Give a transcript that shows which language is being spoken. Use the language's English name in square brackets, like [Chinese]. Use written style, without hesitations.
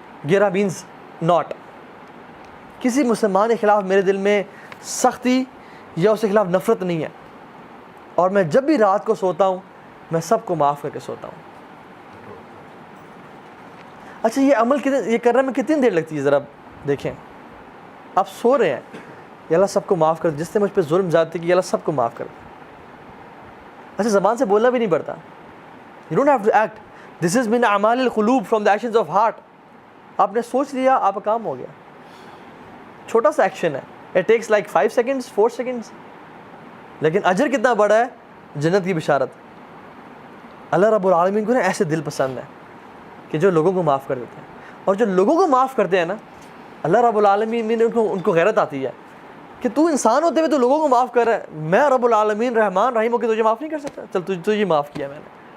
[Urdu] گرہ [English] Means not. [Urdu] کسی مسلمان کے خلاف میرے دل میں سختی یا اس کے خلاف نفرت نہیں ہے, اور میں جب بھی رات کو سوتا ہوں میں سب کو معاف کر کے سوتا ہوں. اچھا یہ عمل یہ کرنے میں کتنی دیر لگتی ہے ذرا دیکھیں. آپ سو رہے ہیں, یا اللہ سب کو معاف کر, جس نے مجھ پہ ظلم زیادتی کی یا اللہ سب کو معاف کر. اچھا زبان سے بولنا بھی نہیں پڑتا. [English] You don't have to act. This is [Arabic] min اعمال القلوب, [English] from the actions of heart. [Urdu] آپ نے سوچ لیا, آپ کا کام ہو گیا. چھوٹا سا ایکشن ہے, [English] it takes like 5 seconds 4 seconds, [Urdu] لیکن اجر کتنا بڑا ہے, جنت کی بشارت. اللہ رب العالمین کو نا ایسے دل پسند ہے کہ جو لوگوں کو معاف کر دیتے ہیں, اور جو لوگوں کو معاف کرتے ہیں نا, اللہ رب العالمین ان کو غیرت آتی ہے کہ تو انسان ہوتے ہوئے تو لوگوں کو معاف کر رہا ہے, میں رب العالمین رحمان رحیم ہو کے تجھے معاف نہیں کر سکتا, چل تجھے معاف کیا میں نے.